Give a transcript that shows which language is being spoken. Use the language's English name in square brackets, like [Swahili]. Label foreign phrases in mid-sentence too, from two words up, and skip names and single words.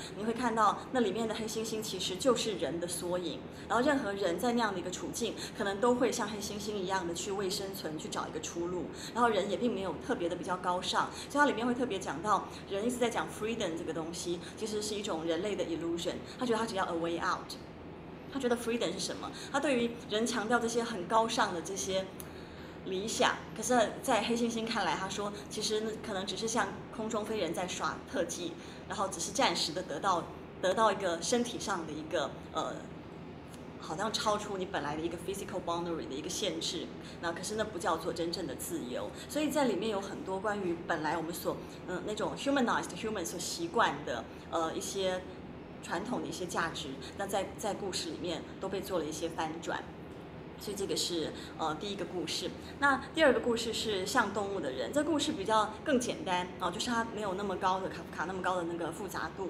[Chinese] 你会看到那里面的黑猩猩其实就是人的缩影，然后任何人在那样的一个处境，可能都会像黑猩猩一样的去为生存去找一个出路。然后人也并没有特别的比较高尚，所以它里面会特别讲到人一直在讲 freedom 这个东西，其实是一种人类的 illusion。他觉得他只要 [English] a way out。 [Chinese] 他觉得 freedom 是什么？他对于人强调这些很高尚的这些理想，可是，在黑猩猩看来，他说其实可能只是像空中飞人在耍特技，然后只是暂时的得到一个身体上的一个好像超出你本来的一个 [English] physical boundary [Chinese] 的一个限制，那可是那不叫做真正的自由。所以在里面有很多关于本来我们所那种 [English] humanized human [Chinese] 所习惯的一些传统的一些价值，那在故事里面都被做了一些翻转。所以这个是第一个故事。那第二个故事是像动物的人，这故事比较更简单就是它没有那么高的卡夫卡那么高的那个复杂度。